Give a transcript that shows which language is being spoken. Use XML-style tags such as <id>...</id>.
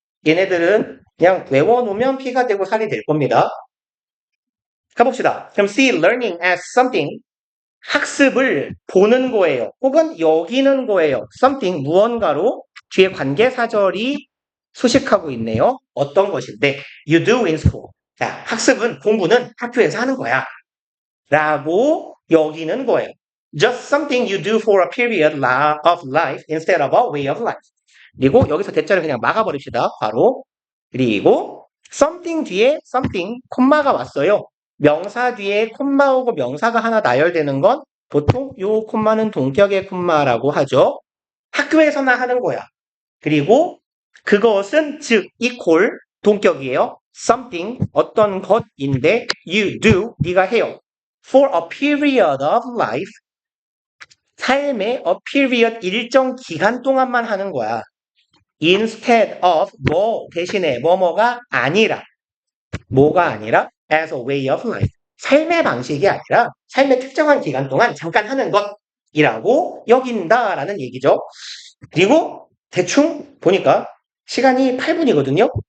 <ko>얘네들은 그냥 외워놓으면 피가 되고 살이 될 겁니다. 가봅시다. 그럼</ko> <en>see learning as something</en> <ko>학습을 보는 거예요. 혹은 여기는 거예요. something 무언가로 뒤에 관계사절이 수식하고 있네요. 어떤 것인데</ko> <en>you do in school.</en> <ko>자, 학습은 공부는 학교에서 하는 거야. 라고 여기는 거예요.</ko> <en>Just something you do for a period of life instead of a way of life.</en> <ko>그리고 여기서 대자를 그냥 막아버립시다. 바로. 그리고 something 뒤에 something 콤마가 왔어요. 명사 뒤에 콤마 오고 명사가 하나 나열되는 건 보통 요 콤마는 동격의 콤마라고 하죠. 학교에서나 하는 거야. 그리고 그것은 즉 equal 동격이에요. something 어떤 것인데</ko> <en>you do</en> <ko>네가 해요.</ko> <en>for a period of life</en> <ko>삶의 a period 일정 기간 동안만 하는 거야. instead of 뭐 대신에 뭐뭐가 아니라 뭐가 아니라</ko> <en>as a way of life</en> <ko>삶의 방식이 아니라 삶의 특정한 기간 동안 잠깐 하는 것이라고 여긴다라는 얘기죠. 그리고 대충 보니까 시간이 8분이거든요.</ko>